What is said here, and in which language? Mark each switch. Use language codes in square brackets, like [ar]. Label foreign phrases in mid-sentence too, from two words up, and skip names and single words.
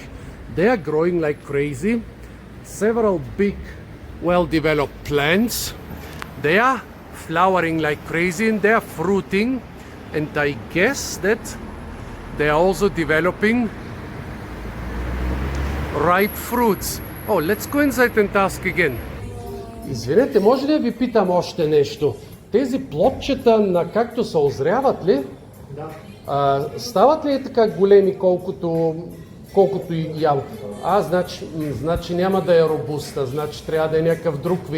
[en] They are growing like crazy. Several big, well-developed plants. They are flowering like crazy, and they are fruiting. And I guess that they are also developing ripe fruits. Let's go inside and ask again. [bg] Извинете, може ли да ви питам още нещо? тези плодчета на кактуса озряват ли? Да. Стават ли така големи, колкото и ям? Значи няма да е робуста, значи трябва да е някакъв друг вид.